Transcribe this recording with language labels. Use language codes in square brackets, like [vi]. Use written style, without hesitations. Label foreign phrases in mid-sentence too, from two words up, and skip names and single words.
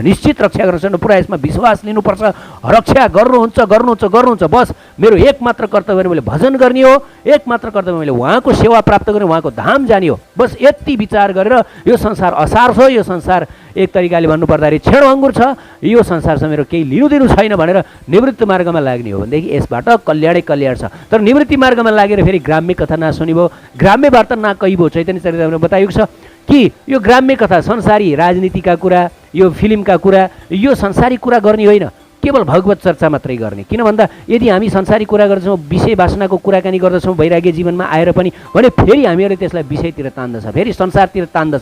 [ne] निश्चित रक्षा गर्न सक्नु। पुरा यसमा विश्वास लिनुपर्छ। रक्षा गर्नुहुन्छ गर्नुहुन्छ गर्नुहुन्छ, बस मेरो एकमात्र कर्तव्य मैले भजन गर्ने हो, एकमात्र कर्तव्य मैले उहाँको सेवा प्राप्त गर्ने, उहाँको धाम जाने हो। बस यति विचार गरेर यो संसार असार छ, यो संसार एक तरिकाले भन्नुपर्दाखेरि छेड अङ्गुर छ, यो संसारसँग मेरो केही लिनु दिनु छैन भनेर निवृत्ति मार्गमा लाग्ने हो भनेदेखि यसबाट कल्याणै कल्याण छ। तर निवृत्ति मार्गमा लागेर फेरि ग्राम्य कथा नसुनिभयो, ग्राम्य वार्ता नकहिभयो। चैतन्य चरितामृतमा बताइएको छ कि यो ग्राम्य कथा, संसारी राजनीतिका कुरा, यो फिल्मका कुरा, यो संसारी कुरा गर्ने होइन, केवल भगवत चर्चा मात्रै गर्ने। किन भन्दा यदि हामी संसारी कुरा गर्छौँ, विषय वासनाको कुराकानी गर्दछौँ वैराग्य जीवनमा आएर पनि भने फेरि हामीहरूले त्यसलाई विषयतिर तान्दछ, फेरि संसारतिर तान्दछ।